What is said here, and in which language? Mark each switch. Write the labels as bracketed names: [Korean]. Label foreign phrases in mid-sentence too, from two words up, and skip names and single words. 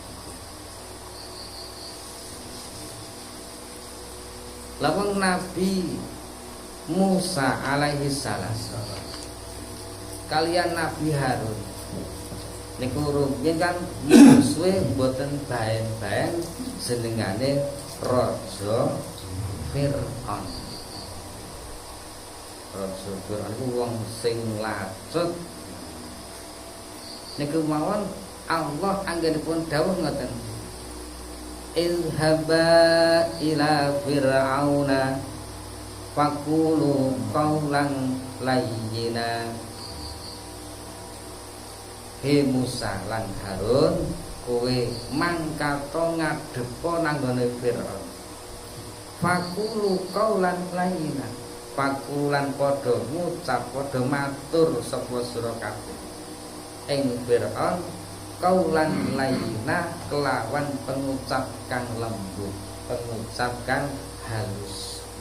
[Javanese] Lawang Nabi Musa [Arabic] عليه السلام [Javanese] kalian Nabi Harun niku rumiyin kan musuhe mboten baen-baen senengane Raja Fir'aun. Raja Fir'aun iku wong sing lacut. Niku mawon Allah anggenipun dawuh ngoten. [Arabic] اذهبا إلى فرعون فقولا قولا لينا. [Javanese] He Musa lan Harun, kowe mangkato ngadepa nang gone Firaun. [Arabic] فقولا قولا لينا. [Javanese] Pakulan padha ngucap padha matur sapa sira kabeh ing Firaun [Arabic] قولا لينا [Javanese] kelawan pengucap kang lembut, pengucap kang halus.